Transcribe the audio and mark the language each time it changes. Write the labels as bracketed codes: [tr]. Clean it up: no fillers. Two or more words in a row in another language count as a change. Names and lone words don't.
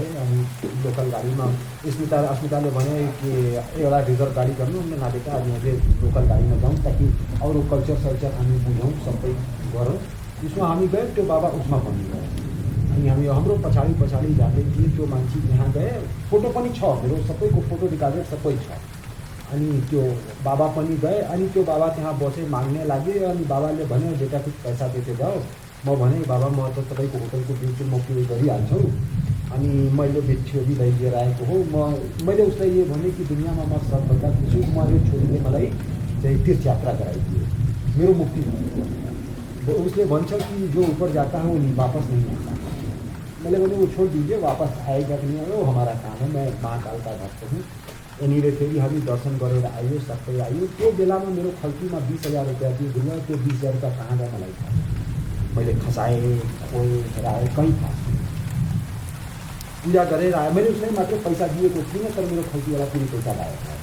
[ne] अनि लोकल गाडीमा अस्मिताले भने कि एउटा रिजर्भ गाडी गर्नु, नाटेका हामीले लोकल गाडीमा जाउँ ताकि अरू कल्चर हामी बुझौँ, सबै गरौँ। त्यसमा हामी गए, त्यो बाबा उसमा पनि गए। अनि हामी हाम्रो पछाडि जाँदै थिएँ। त्यो मान्छे यहाँ गए, फोटो पनि छ मेरो, सबैको फोटो निकालेर सबै छ। अनि त्यो बाबा पनि गए। अनि त्यो बाबा त्यहाँ बसे, माग्ने लागे। अनि बाबाले भन्यो [hi] बेटा कुछ पैसा देते जाओ। [ne] म भने बाबा म त तपाईँको होटलको बिल म पे गरिहाल्छु। अनि मैले छोरीलाई लिएर आएको हो। मैले उसलाई यो भने कि दुनियाँमा म सबभन्दा खुसी छु, म यो छोरीले मलाई चाहिँ तीर्थ यात्रा गराइदियो, मेरो मुक्ति भयो। [hi] उसले भन्छ कि जो ऊपर जाता है वो वापस नहीं आता। मैंने बोले वो छोड़ दीजिए, वापस आएगा कि नहीं आएगा वो हमारा काम है, मैं महाकाल का भक्त हूँ। [ne] एनीवे फेरि हामी दर्शन गरेर आयो, सबै आयो। त्यो बेलामा मेरो खल्तीमा 20,000 रुपियाँ थियो दुनिया। त्यो 20,000 रुपियाँ कहाँ गयो मलाई थाहा छैन। मैले खसाएँ, खोएँ, हेराएँ, कहीँ थाहा छैन। पूजा गरेर आयो। मैले उसलाई मात्र पैसा दिएको थिइनँ, तर मेरो खल्तीवाला फेरि पैसा लगाएको थियो।